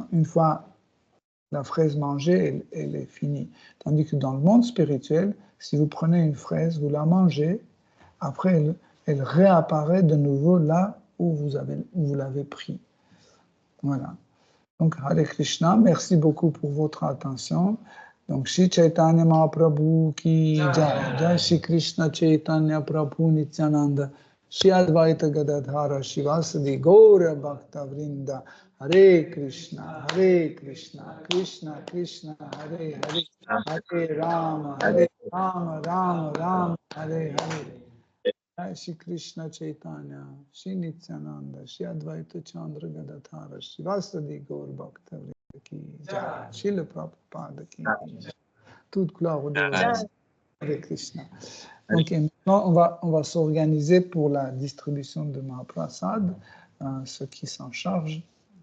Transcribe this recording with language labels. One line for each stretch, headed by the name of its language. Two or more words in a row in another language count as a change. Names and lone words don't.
French: Une fois la fraise mangée, elle est finie. Tandis que dans le monde spirituel, si vous prenez une fraise, vous la mangez, après elle réapparaît de nouveau là où vous l'avez pris. Voilà. Donc, Hare Krishna, merci beaucoup pour votre attention. Donc,
Hindi: श्री चैतन्य महाप्रभु की जय, जय श्री कृष्ण चैतन्य प्रभु नित्यानन्द, श्री अद्वैत गदाधर श्रीवासादि गौर भक्त वृन्द, हरे कृष्ण, कृष्ण कृष्ण, हरे हरे, हरे राम, राम राम, हरे हरे. जय श्री कृष्ण चैतन्य, श्री नित्यानन्द, श्री अद्वैत चन्द्र गदाधर, श्रीवासादि गौर भक्त वृन्द की जय, श्रील प्रभुपाद की जय.
French: Toute gloire au dévotion. Hare Krishna. Donc, maintenant, on va s'organiser pour la distribution de Mahaprasad, ceux qui s'en chargent.